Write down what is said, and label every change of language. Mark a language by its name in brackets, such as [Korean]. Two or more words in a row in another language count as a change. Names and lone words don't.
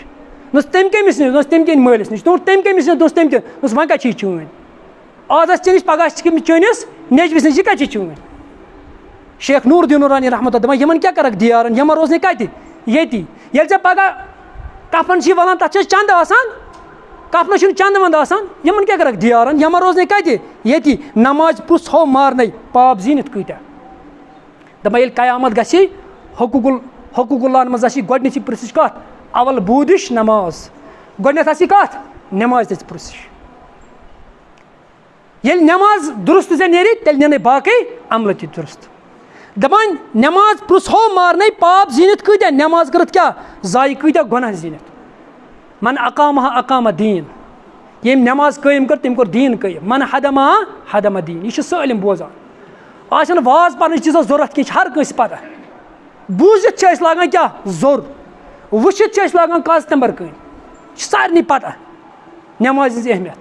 [Kashmiri] دوٚپُس تٔمۍ کٔمِس نِش دوٚپُس تٔمۍ کٔنۍ مٲلِس نِش. دوٚپُس تٔمۍ کٔمِس نِش دوٚپُس تٔمۍ کٔنۍ دوٚپُس وۄنۍ کَتہِ چھِ یہِ چٲنۍ آز آسہِ ژےٚ نِش پگاہ آسہِ چٲنِس نیٚچوِس نِش یہِ کَتہِ چھِ چٲنۍ. شیخ نوٗر الدیٖن نوٗرانی رحمتہ دَپان یِمن کیٛاہ کَرکھ دیارَن یِمن روزنے کَتہِ ییٚتی. ییٚلہِ ژےٚ پگاہ کفن چھِ وَلان تَتھ چھِ اَسہِ چنٛدٕ آسان کفنَس چھُنہٕ چنٛدٕ وَنٛدٕ آسان یِمن کیٛاہ کَرکھ دیارَن یِمن روزنے کَتہِ ییٚتی. نماز پرُٛژھ ہو مارنے پاپ زیٖنِتھ کۭتیاہ. دَپان ییٚلہِ قیامت گژھِ حقوٗق اللہن منٛز آسہِ گۄڈنِچی پرٕٛژھِش کَتھ اول بوٗدِش نماز گۄڈنٮ۪تھ آسہِ کَتھ نٮ۪ماز تہِ پرٕٛژھِش. ییٚلہِ نٮ۪ماز درُست ژےٚ نیرِ تیٚلہِ نیرنٕے باقٕے عملہٕ تہِ درُست. دَپان نٮ۪ماز پرٕٛژھ ہو مارنے پاپ زیٖنِتھ کۭتیاہ نٮ۪ماز کٔرٕتھ کیٛاہ ضایہِ کۭتیاہ گۄناہ زیٖنِتھ. [Arabic] من اقامہ اقامہ دیٖن [Kashmiri] ییٚمۍ نٮ۪ماز قٲیِم کٔر تٔمۍ کوٚر دیٖن قٲیِم. [Arabic] من ہدمہ ہدمہ دیٖن. [Kashmiri] یہِ چھِ سٲلِم بوزان. آز چھَنہٕ واز پَرنٕچ تیٖژاہ ضوٚرَتھ کینٛہہ چھِ ہر کٲنٛسہِ پَتہ. بوٗزِتھ چھِ أسۍ لاگان کیٛاہ زوٚر وٕچھِتھ چھِ أسۍ لاگان کاز تِمبر کٲنۍ یہِ چھِ سارنٕے پَتہ نٮ۪مازِ ہِنٛز اہمیت.